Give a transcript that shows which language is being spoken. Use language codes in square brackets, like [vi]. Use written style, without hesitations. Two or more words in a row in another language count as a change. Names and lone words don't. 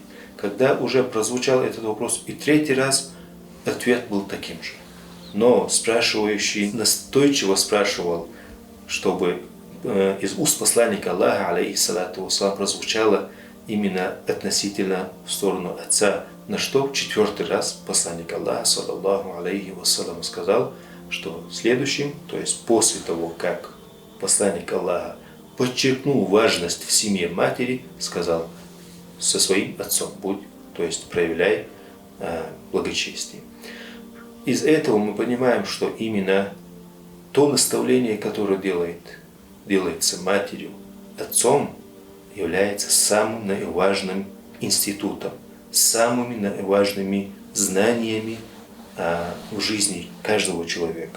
[ru] Когда уже прозвучал этот вопрос и третий раз, ответ был таким же. Но спрашивающий настойчиво спрашивал, чтобы из уст посланника Аллаха, [ar] عليه الصلاة والسلام, [ru] прозвучало именно относительно в сторону отца. На что в четвертый раз посланник Аллаха, [ar] صلى الله عليه وسلم, [ru] сказал, что следующим, то есть после того, как посланник Аллаха подчеркнул важность в семье матери, сказал: со своим отцом будь, то есть проявляй благочестие. Из этого мы понимаем, что именно то наставление, которое делается матерью, отцом, является самым наиважным институтом, самыми наиважными знаниями в жизни каждого человека.